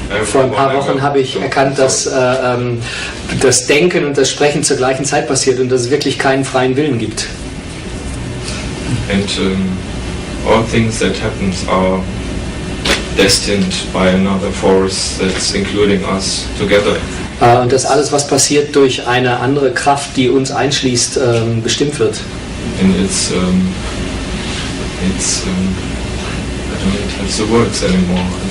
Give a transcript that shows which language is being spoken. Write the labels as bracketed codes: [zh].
[de] Vor ein paar Wochen habe ich erkannt, dass das Denken und das Sprechen zur gleichen Zeit passiert und dass es wirklich keinen freien Willen gibt. [en] And all things that happen are destined by another force that's including us together. [de] Und dass alles, was passiert, durch eine andere Kraft, die uns einschließt, bestimmt wird. [en] And it's I don't have the words anymore.